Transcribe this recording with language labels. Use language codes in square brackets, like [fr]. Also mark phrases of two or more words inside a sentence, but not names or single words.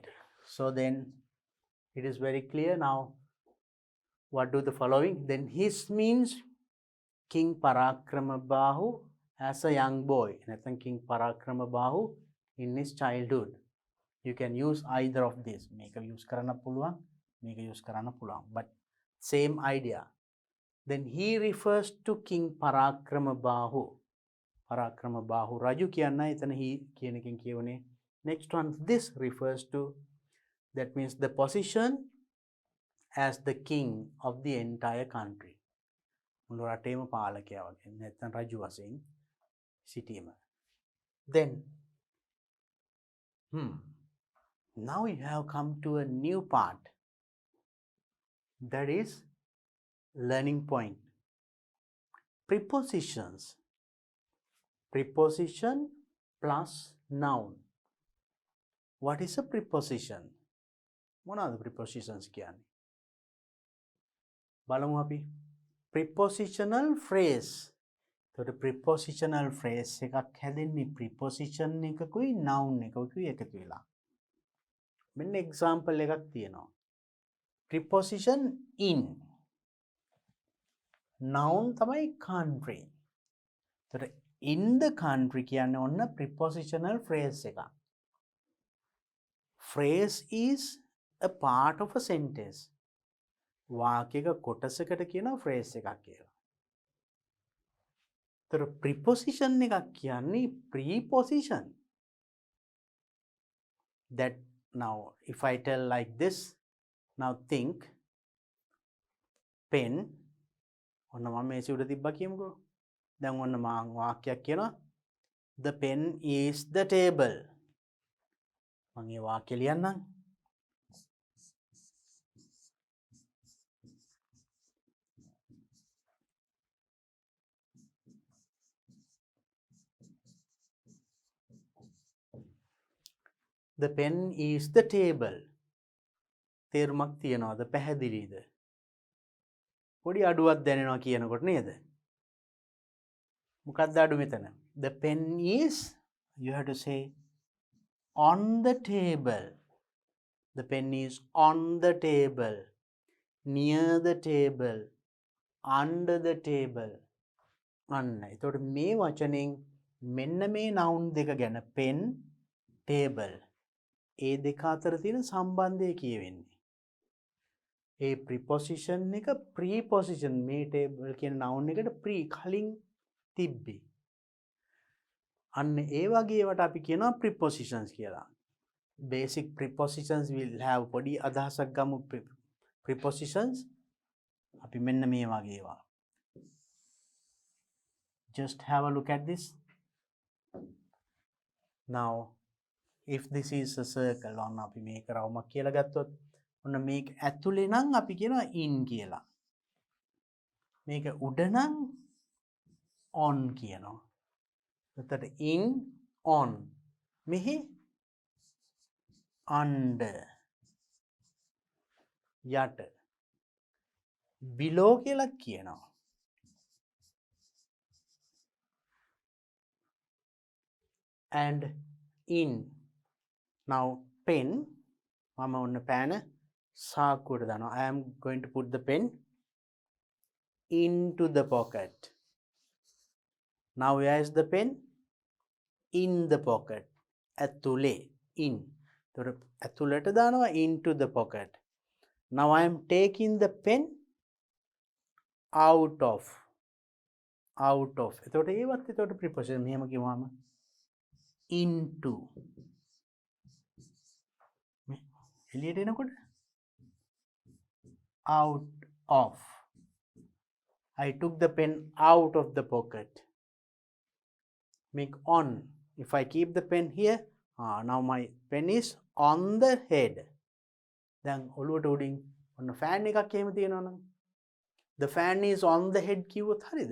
[en] So then it is very clear now. What do the following? Then his means King Parakrama Bahu as a young boy. නැත්නම් King Parakrama Bahu in his childhood. You can use either of this. [si] මේක use කරන්න පුළුවන්, මේක use කරන්න පුළුවන්. [en] But same idea. Then he refers to King Parakrama Bahu. [si] Parakrama Bahu Raju කියන්න එතන he කියන එකෙන් කියවනේ. [en] Next one, this refers to, that means the position as the king of the entire country. [si] මුළු රටේම පාලකයා වගේ. නැත්නම් රජු වශයෙන් සිටීම. [en] Then now we have come to a new part. That is learning point. Prepositions. Preposition plus noun. What is a preposition? [si] මොනවාද prepositions කියන්නේ? බලමු අපි. [en] Prepositional phrase. [si] එතකොට [en] prepositional phrase [si] එකක් හැදෙන්නේ preposition එකකුයි noun එකකුයි එකතු වෙලා. මෙන්න example එකක් තියෙනවා. [en] preposition in. [si] noun තමයි country. එතකොට [en] in the country [si] කියන්නේ ඔන්න [en] prepositional phrase [si] එකක්. [en] phrase is a part of a sentence. [si] වාක්‍යයක කොටසකට කියනවා phrase එකක් කියලා. එතකොට preposition එකක් කියන්නේ preposition. [en] That now if I tell like this, now think pen [si] ඔන්න මම මේසෙ උඩ තිබ්බා කියමුකෝ. දැන් ඔන්න මම වාක්‍යයක් කියනවා [en] the pen is the table. [si] මම මේ වාක්‍ය ලියන්නම්. [en] The pen is the table. [si] තේරුමක් තියනවාද? පැහැදිලිද? පොඩි අඩුවක් දැනෙනවා කියනකොට නේද? මොකක්ද අඩු මෙතන? [en] The pen is, you have to say on the table. The pen is on the table, near the table, under the table. [si] අන්න. එතකොට මේ වචනෙන් මෙන්න මේ noun දෙක ගැන pen, table. ඒ දෙක අතර තියෙන සම්බන්ධය කියවෙන්නේ. ඒ preposition එක preposition මේ table කියන noun එකට pre කලින් තිබ්බේ. අන්න ඒ වගේ ඒවට අපි කියනවා prepositions කියලා. [en] Basic prepositions will have [si] පොඩි අදහසක් ගමු [en] prepositions. [si] අපි මෙන්න මේ වගේ ඒවා. [en] Just have a look at this. Now if this is a circle, [si] ඔන්න අපි මේක රවුමක් කියලා ගත්තොත් ඔන්න මේක ඇතුලේ නම් අපි කියනවා in කියලා. මේක උඩ නම් on කියනවා. එතකොට in, on. මෙහි under, යට. below කියලා කියනවා. [en] and in. Now pen, [si] මම ඔන්න පෑන සාක්කුවට දානවා. [en] I am going to put the pen into the pocket. Now where is the pen? In the pocket. [si] ඇතුලේ, in. එතකොට ඇතුලට දානවා [en] into the pocket. Now I am taking the pen out of. out of. [si] එතකොට ඒවත් එතකොට preposition මෙහෙම කිව්වම into. එළියට එනකොට [en] out of. I took the pen out of the pocket. Make on. If I keep the pen here, now my pen is on the head. [si] දැන් ඔළුවට උඩින් ඔන්න fan එකක් එහෙම තියෙනවා නම් [en] the fan is on the head [si] කිව්වොත් හරියද?